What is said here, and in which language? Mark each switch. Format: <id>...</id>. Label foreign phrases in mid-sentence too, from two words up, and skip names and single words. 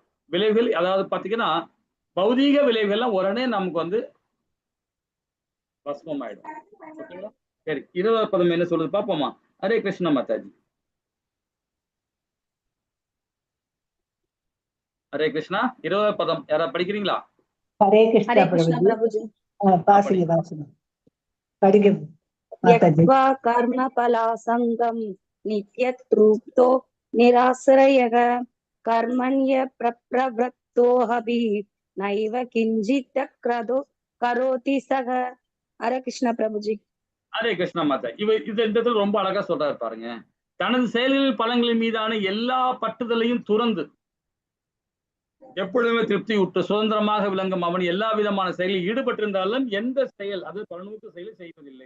<ta>விளைவுகள் அதாவது பாத்தீங்கன்னா பௌதீக விளைவுகள்லாம் உடனே நமக்கு வந்து பஸ்மம் ஆயிடும். ஓகேங்களா? சரி, 20வது பதம் என்ன சொல்றது பாப்போமா? ஹரே கிருஷ்ண மாதாஜி. ஹரே கிருஷ்ணா. 20வது பதம் யாராவது படிக்கிறீங்களா? ஹரே கிருஷ்ணா</ta> <hi>हरे कृष्ण</hi> <ta>பிரபுஜி.</ta> <hi>प्रभु जी।</hi> <ta>வாசிங்க வாசிங்க படிக்க மாதாஜி.</ta> <sa>त्यक्त्वा कर्मफलासङ्गं नित्यतृप्तो निराश्रयः कर्मण्य प्रवृत्तोऽपि नैव किञ्चित् करोति सः।</sa> <hi>हरे कृष्ण प्रभु जी।</hi> <ta>ஹரே கிருஷ்ணா மாதா. இந்த இடத்துல ரொம்ப அழகா சொல்றாரு பாருங்க. தனது செயல்களின் பலன்களின் மீதான எல்லா பற்றுதலையும் துறந்து எப்பொழுதுமே திருப்தி விட்டு சுதந்திரமாக விளங்கும் அவன் எல்லா விதமான செயலில் ஈடுபட்டிருந்தாலும் எந்த செயல் அது பலனூட்டு செயலை செய்வதில்லை.</ta>